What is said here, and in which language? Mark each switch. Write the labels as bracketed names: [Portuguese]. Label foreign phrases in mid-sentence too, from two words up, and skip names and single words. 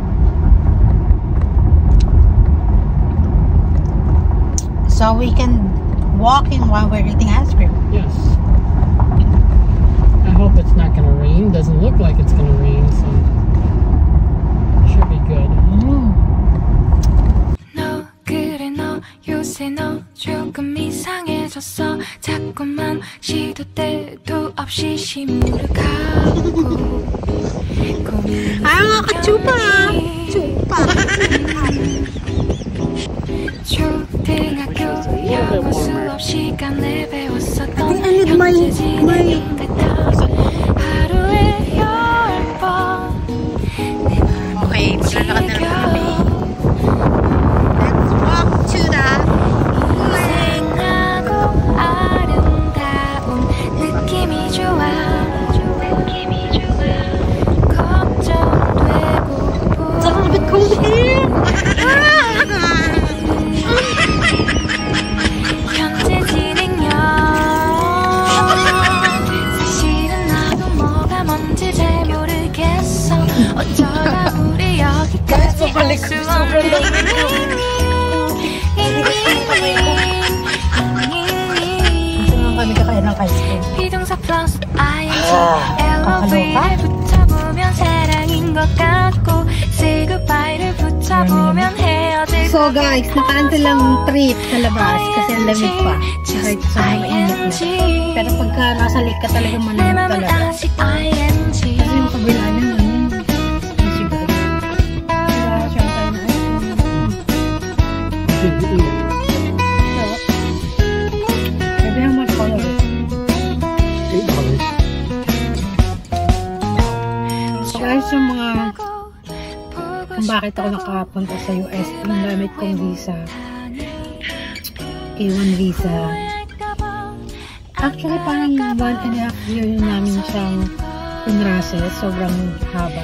[English] So we can walk in while we're eating ice cream. Yes. I hope it's not going to rain. Doesn't look like it's going to rain, so it should be good. [Korean] 너 그래 너 요새 너 조금 이상해졌어 자꾸만 시도 때도 없이 시무룩하고 Ah, chupa! Chupa! 초등학교 영어 수업 시간에 배웠었던 [English] I need my [Korean] 같아 하루에 10번 내 [Filipino] Okay, [Korean] 맘을 [Filipino] lalakad na lang [Korean] 지켜 [Filipino] kami. [English] Let's walk to the [Korean] 생하고 아름다운 느낌이 좋아 걱정되고 [English] It's a little bit cold here. [Korean] 현재 진행형 사실은 나도 뭐가 뭔지 잘 모르겠어 어쩌다 우리 여기까지 올 수 없는 [Filipino] Saan kami kakain ng ice cream? [Korean] 비동사 플러스 ing LOV를 붙여보면 사랑인 것 같고 [English] say goodbye [Korean] 를 붙여보면 헤어질 [Filipino] So guys, naka-cancel lang trip sa labas kasi ang lamig pa. Kahit sa mainit na. Pero pagka nasa lake ka talaga [Korean] 내 [Filipino] malamig [Korean] 맘은 [Filipino] talaga. [Korean] 아직 ing [Filipino] Kasi yung kabila na yun. Easy ba? Kaya siya tayo na ice cream. [English] Good to eat. So, maybe how much color is it? $8. [Filipino] So guys, yung mga kung bakit ako nakapunta sa US, yung gamit kong visa, K1 visa. Actually, parang 1.5 year namin siyang pinrases, sobrang haba.